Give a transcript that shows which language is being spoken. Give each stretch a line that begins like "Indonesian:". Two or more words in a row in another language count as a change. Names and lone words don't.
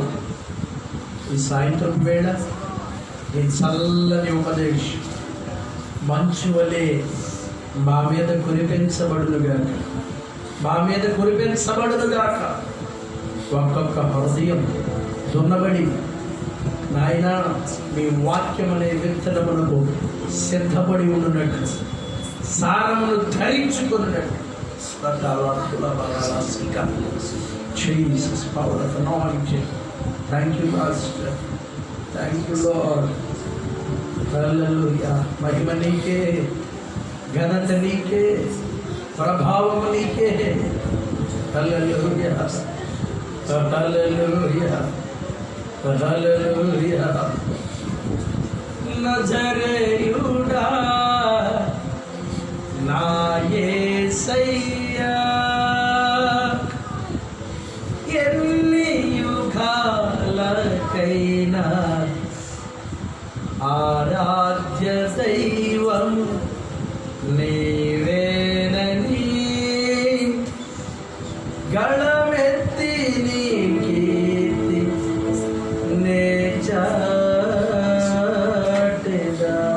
Telugu: ఈ సాయంత్రం వేళ నీ చల్లని ఉపదేశం మంచు వలె మా మీద కురిపించబడునుగాక, మా మీద కురిపించబడునుగాక. ఒక్కొక్క హృదయం దున్నబడి నాయన మీ వాక్యం అనే విత్తనమునకు సిద్ధపడి ఉండునట్టు, సారమును ధరించుకున్నట్టు
English: Jesus, power of anointing. Thank you, Master. Thank you, Lord. Hallelujah.
Telugu: మహిమ నీకే, ఘనత నీకే, ప్రభావం నీకే.
English: Hallelujah. Hallelujah.
Telugu: Hallelujah. నజరేయుడా నా యేసయ్యా ఎన్ని యుగాలకైనా ఆరాధ్య దైవం నీవేనని గళమెత్తి నీ కీర్తి నే చాటెదా.